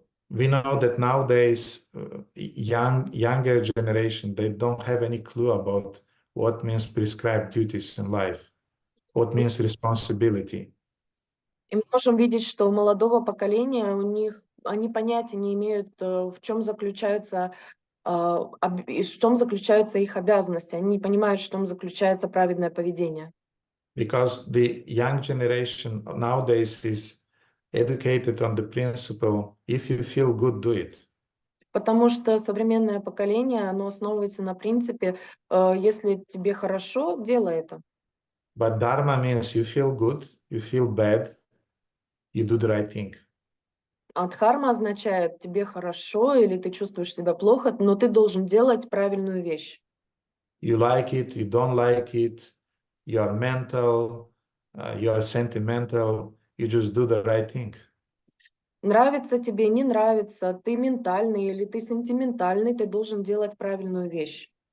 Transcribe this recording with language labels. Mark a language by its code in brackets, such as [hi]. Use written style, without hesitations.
[en] We know that nowadays younger generation, they don't have any clue about what means prescribed duties in life, what means responsibility. [ru] И мы можем видеть, что у молодого поколения они понятия не имеют, в чем заключаются их обязанности. Они не понимают, в чем заключается праведное поведение. [en] Because the young generation nowadays is educated on the principle, if you feel good, do it. [ru] Потому что современное поколение, оно основывается на принципе, если тебе хорошо, делай это. [en] But Dharma means you feel good, you feel bad, you do the right thing. [ru] А дхарма означает, тебе хорошо или ты чувствуешь себя плохо, но ты должен делать правильную вещь. [en] You like it, you don't like it, you are mental, you are sentimental, you just do the right thing. [ru] Нравится тебе, не нравится, ты ментальный или ты сентиментальный, ты должен делать правильную вещь.